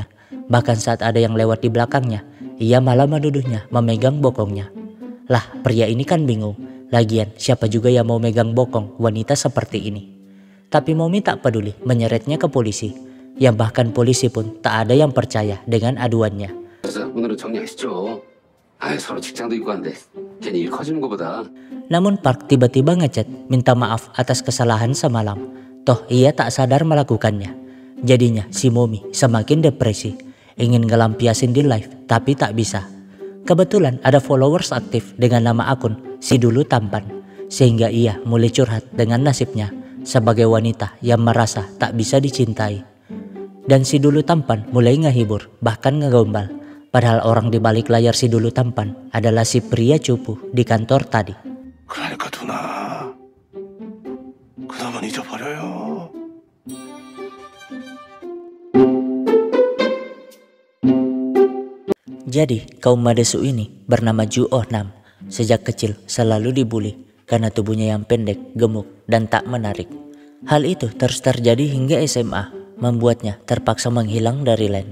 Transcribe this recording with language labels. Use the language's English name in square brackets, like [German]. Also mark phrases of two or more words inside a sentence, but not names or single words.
[Indonesian] Bahkan saat ada yang lewat di belakangnya, ia malah menuduhnya memegang bokongnya. Lah, pria ini kan bingung. Lagian siapa juga yang mau megang bokong wanita seperti ini. Tapi Momi tak peduli menyeretnya ke polisi. Yang bahkan polisi pun tak ada yang percaya dengan aduannya. [Korean] 오늘은 정리하시죠. 서로 직장도 있고 한데 괜히 일 커지는 것보다. [Indonesian] Namun Park tiba-tiba ngechat minta maaf atas kesalahan semalam. Toh ia tak sadar melakukannya. Jadinya si Momi semakin depresi. Ingin ngelampiasin di live tapi tak bisa. Kebetulan ada followers aktif dengan nama akun Si Dulu Tampan. Sehingga ia mulai curhat dengan nasibnya sebagai wanita yang merasa tak bisa dicintai. Dan Si Dulu Tampan mulai ngehibur bahkan ngegombal. Padahal orang di balik layar Si Dulu Tampan adalah si pria cupu di kantor tadi. [Korean] 그러니까 누나, 그놈은 잊어버려요. [Indonesian] Jadi kaum Madesu ini bernama Ju Oh Nam. Sejak kecil selalu dibully karena tubuhnya yang pendek, gemuk, dan tak menarik. Hal itu terus terjadi hingga SMA, membuatnya terpaksa menghilang dari land.